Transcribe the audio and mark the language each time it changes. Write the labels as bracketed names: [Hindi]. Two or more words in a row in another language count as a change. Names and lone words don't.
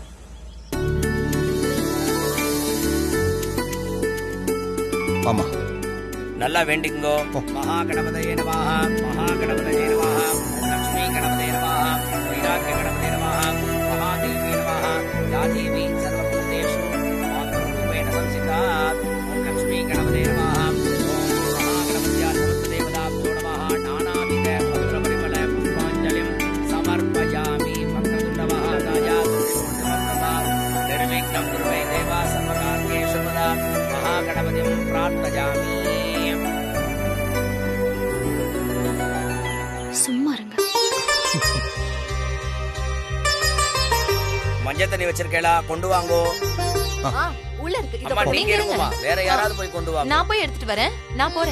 [Tamil] ஆமா, நல்லா வேண்டிங்கோ. [Sanskrit] महा गणपतये नमः, महा गणपतये नमः, लक्ष्मी गणपतये नमः, वैराग्य गणपतये नमः, महादेवी देवी सर्वभूतेषु मातृरूपेण संस्थिता ओम लक्ष्मी गणपते नमः ओम महागणपत्याः सर्वदेवताभ्यो नमः नानाविध पत्रपरिमल पुष्पाञ्जलिं समर्पयामि भक्तदुर्लभः निर्विघ्नं कुरु मे देव सर्वकार्येषु सदा महागणपतिं प्रार्थयामि [Tamil] சும்மா இருங்க. மஞ்சள் தண்ணி வச்சிருக்கேளா கொண்டு வாங்கோ உள்ள இருக்கு இதோ அம்மா கொடு. நீங்க எடுங்கம்மா வேற யாராவது போய் கொண்டு வாங்க நான் போய் எடுத்துட்டு வரேன். நான் போறேன்.